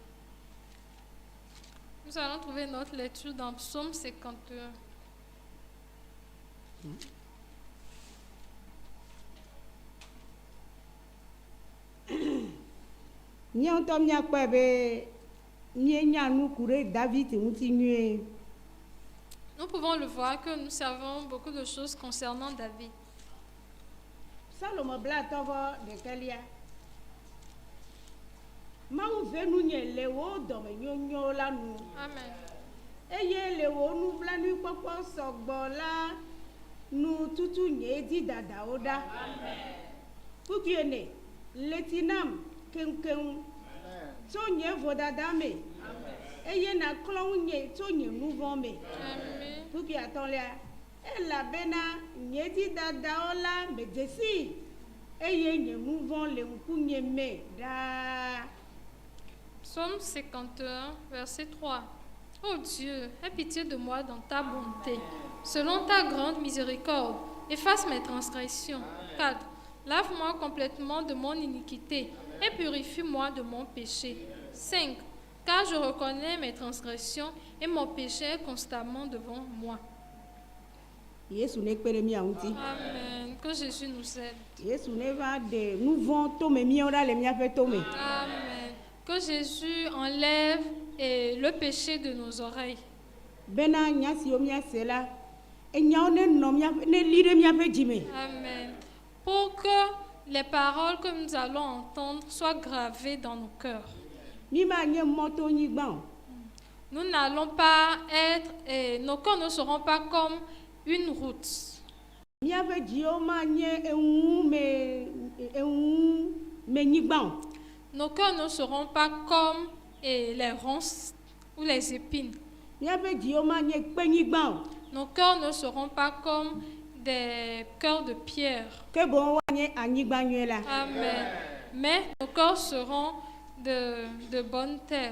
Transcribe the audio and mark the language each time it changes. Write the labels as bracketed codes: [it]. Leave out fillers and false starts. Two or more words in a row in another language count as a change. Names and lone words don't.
[fr] Nous allons trouver notre lecture dans Psaume 51. [ee] Míawo miakpɔe be míenya nuku ɖe David ŋuti nyuie. [fr] Nous pouvons le voir que nous savons beaucoup de choses concernant David. [ee] Salomo bla tɔnvɔ ɖekelia. Mawu ve nunye le wo dɔme nyonyo la nu. Amen. Eye le wo nublanuikpɔkpɔ sɔgbɔ la nu tutu nye di dadawo ɖa. Kukuene leti nam keŋkeŋ tso nye vodada me. Eye naklɔ ŋunye tso nye nu vɔ me. Amen. Kuku atɔlia elabena nye di dadawo la medesi eye nye nu vɔ le ŋkunye me ɖaa. [fr] Psaume 51, verset 3. Ô Dieu, aie pitié de moi dans ta bonté. Selon ta grande miséricorde, efface mes transgressions. 4. Lave-moi complètement de mon iniquité et purifie-moi de mon péché. 5. Car je reconnais mes transgressions et mon péché est constamment devant moi. [ee] Yesu ne kpe ɖe mia ŋuti. [fr] Amen. Que Jésus nous aide. [ee] Yesu ne va de nu vɔ tome míawo ɖa le míaƒe tome. Amen. [fr] Que Jésus enlève le péché de nos oreilles. [ee] Bena nya siwo míase la, enyawo ne nɔ míaƒe ne li ɖe míaƒe dzime. Amen. [fr] Pour que les paroles que nous allons entendre soient gravées dans nos cœurs. [ee] Mi ma nye mɔtonyigba o. [fr] Nous n'allons pas être, nos cœurs ne seront pas comme une route. [ee] Míaƒe dziwo ma nye eŋu me nyigba o. [fr] Nos cœurs ne seront pas comme les ronces ou les épines. [ee] Míaƒe dziwo ma nye kpenyigba o. [fr] Nos cœurs ne seront pas comme des cœurs de pierre. [ee] Ke boŋ wa nye anyigba nyuie la. Amen. [fr] Mais nos cœurs seront de bonne terre.